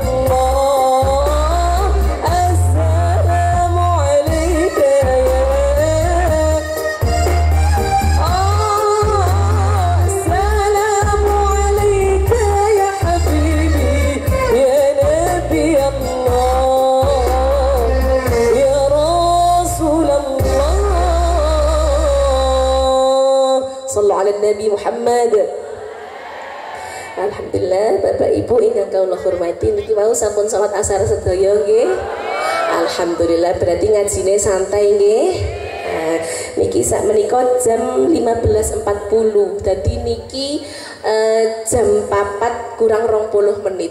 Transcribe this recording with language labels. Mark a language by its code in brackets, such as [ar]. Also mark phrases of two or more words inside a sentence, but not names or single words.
[ar] الله السلام عليك يا السلام عليك يا حبيبي يا نبي الله يا رسول الله صلوا على النبي محمد. [jv] Alhamdulillah Bapak Ibu ingkang kawula hormati niki wau sampun salat asar sedaya nggih. Alhamdulillah berarti ngajine santai nggih. Niki sak menika jam 15.40. Dadi niki jam 4 kurang 20 menit.